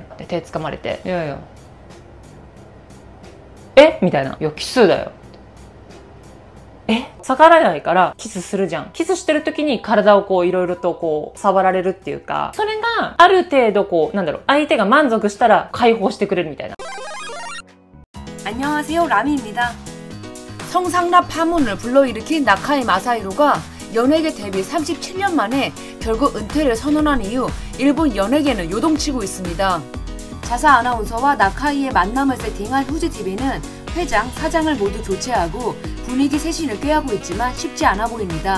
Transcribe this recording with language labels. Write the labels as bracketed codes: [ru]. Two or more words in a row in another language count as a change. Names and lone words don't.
[ja] で手掴まれて、いやいやえみたいな、いやキスだよ、逆らえないからキスするじゃん。キスしてる時に体をこういろいろとこう触られるっていうか、それがある程度こうなんだろう、相手が満足したら解放してくれるみたいな。 [ko] 안녕하세요, 라미입니다. 성상납 파문을 불러일으킨 나카이 마사히로가 연예계 데뷔 37년 만에 결국 은퇴를 선언한 이후 일본 연예계는 요동치고 있습니다. 자사 아나운서와 나카이의 만남을 세팅한 후지TV는 회장, 사장을 모두 교체하고 분위기 쇄신을 꾀하고 있지만 쉽지 않아 보입니다.